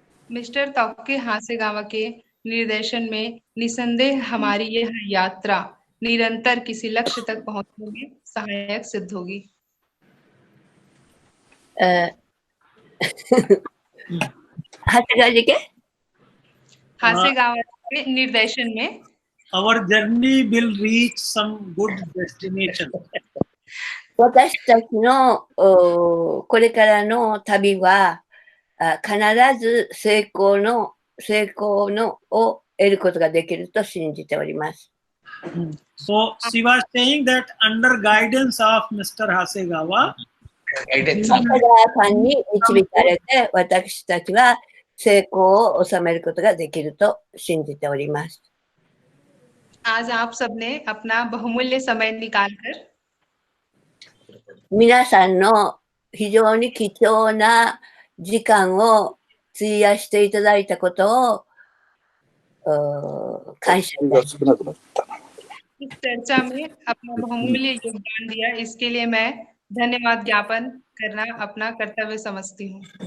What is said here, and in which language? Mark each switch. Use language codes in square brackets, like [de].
[hi] Mister Tokyo Hasegawa के निर्देशन में निसंदेह हमारी यह यात्रा निरंतर किसी लक्ष्य तक पहुंचने में सहायक सिद्ध होगी। 長谷川जी के हासेगावा के निर्देशन में [en] our journey will reach some good destination. [ja] 私たちのこれからの旅は必ず成功のを得ることができると信じております。 [en] So she was saying that under guidance of Mr. Hasegawa, [ja] 長谷川さんに導かれて私たちは成功を収めることができると信じております。 [hi] आज आप सबने अपना बहुमूल्य समय निकालकर [ja] 皆さんの非常に貴重な時間を費やしていただいたことを感謝いたします。 [hi] इस चर्चा में अपना बहुमूल्य योगदान दिया, इसके लिए मैं धन्यवाद ज्ञापन करना अपना कर्तव्य समझती हूँ।